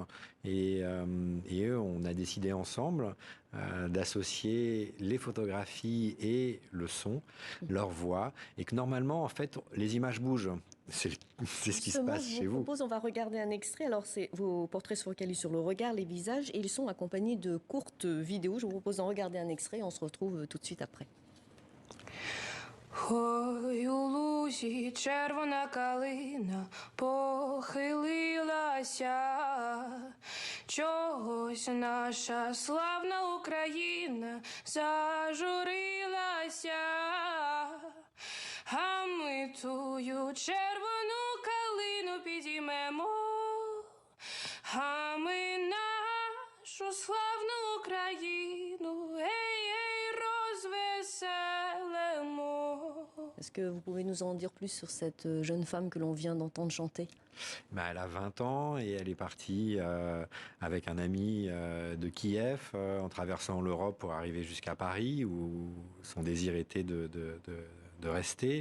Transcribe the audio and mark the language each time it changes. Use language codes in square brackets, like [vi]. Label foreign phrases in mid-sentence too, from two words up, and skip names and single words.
[fr] Et eux, on a décidé ensemble d'associer les photographies et le son, leur voix, et que normalement, en fait, les images bougent. C'est ce qui se passe chez vous. Je vous propose, on va regarder un extrait. Alors, c'est vos portraits se focalisent sur le regard, les visages, et ils sont accompagnés de courtes vidéos. Je vous propose d'en regarder un extrait. On se retrouve tout de suite après. [uk] Ой, у лузі червона калина похилилася, чогось наша славна Україна зажурилася, а ми тую червону калину підіймемо, а ми нашу славну Україну, ей, розвеселимо. [fr] Est-ce que vous pouvez nous en dire plus sur cette jeune femme que l'on vient d'entendre chanter ? Elle a 20 ans et elle est partie avec un ami de Kiev en traversant l'Europe pour arriver jusqu'à Paris où son désir était de rester.